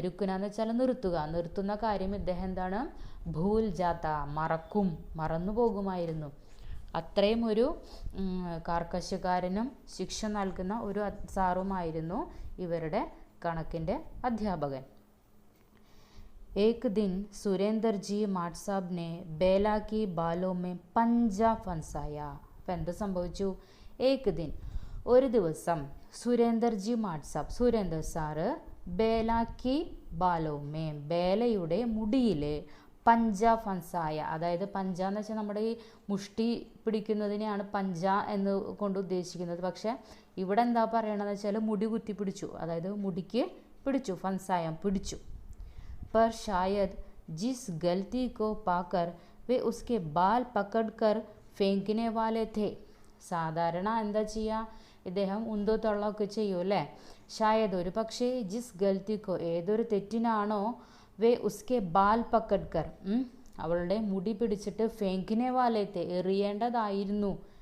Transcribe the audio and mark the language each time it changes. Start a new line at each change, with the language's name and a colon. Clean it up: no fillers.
Malayalam: രുക്കുന എന്ന് വെച്ചാൽ നിർത്തുക, നിർത്തുന്ന കാര്യം ഇദ്ദേഹം എന്താണ്?
Hindi: ഭൂൽ ജാത്ത,
Malayalam: മറക്കും, മറന്നു പോകുമായിരുന്നു. അത്രയും ഒരു കാർക്കശ്യക്കാരനും ശിക്ഷ നൽകുന്ന ഒരു സാറുമായിരുന്നു ഇവരുടെ കണക്കിൻ്റെ അധ്യാപകൻ.
Hindi: एक दिन सुरेंदर जी माड साहब ने बेला की बालों में पंजा फंसाया.
Malayalam: അപ്പം എന്ത് സംഭവിച്ചു?
Hindi: ഏക് ദിൻ,
Malayalam: ഒരു ദിവസം, സുരേന്ദർ ജി മാഡ് സാബ്, സുരേന്ദർ സാറ്,
Hindi: ബേല കി ബാലോ മേ,
Malayalam: ബേലയുടെ മുടിയിൽ,
Hindi: പഞ്ച ഫൻസായ,
Malayalam: അതായത് പഞ്ച എന്ന് വെച്ചാൽ നമ്മുടെ ഈ മുഷ്ടി പിടിക്കുന്നതിനെയാണ് പഞ്ച എന്ന് കൊണ്ട് ഉദ്ദേശിക്കുന്നത്. പക്ഷേ ഇവിടെ എന്താ പറയണമെന്ന് വെച്ചാൽ മുടി കുത്തി പിടിച്ചു, അതായത് മുടിക്ക് പിടിച്ചു, ഫൻസായം പിടിച്ചു.
Hindi: पर शायद जिस गलती को पाकर वे उसके बाल पकड़कर फेंकने वाले थे.
Malayalam: സാധാരണ എന്താ ചെയ്യുക? ഇദ്ദേഹം ഉന്തോ തള്ളൊക്കെ ചെയ്യും അല്ലേ. ഷായദ്, ഒരു പക്ഷേ,
Hindi: ജിസ് ഗൽത്തിക്കോ,
Malayalam: ഏതൊരു തെറ്റിനാണോ,
Hindi: വേ ഉസ്കെ ബാൽ പക്കഡ്കർ,
Malayalam: അവളുടെ മുടി പിടിച്ചിട്ട്
Hindi: ഫേങ്കിനെ വാലേത്തെ,
Malayalam: എറിയേണ്ടതായിരുന്നു.